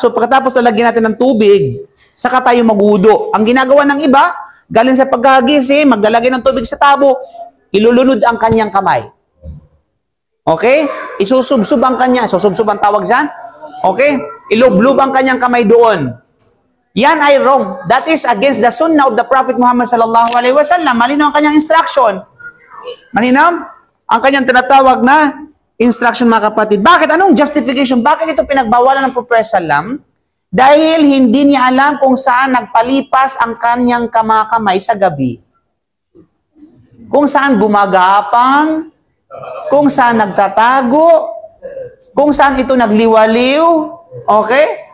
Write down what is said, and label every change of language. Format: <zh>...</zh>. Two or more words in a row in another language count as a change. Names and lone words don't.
<tl>So, pagkatapos lalagyan natin ng tubig, saka tayo magwudo. Ang ginagawa ng iba, galing sa pagkagising, maglalagay ng tubig sa tabo, ilulunod ang kanyang kamay. Okay? Isusubsub ang kanya. Susubsub ang tawag dyan. Okay? Ilublob ang kanyang kamay doon. Yan ay</tl> <en>wrong. That is against the sunnah of the Prophet Muhammad</en> <ar>صلى الله عليه وسلم.</ar> <tl>Malinaw ang kanyang instruction. Malinaw? Ang kanyang tinatawag na instruction, mga kapatid. Bakit? Anong justification? Bakit ito pinagbawalan ng Prophet sallam? Dahil hindi niya alam kung saan nagpalipas ang kanyang kamay sa gabi. Kung saan gumagapang, kung saan nagtatago, kung saan ito nagliwaliw, okay?</tl>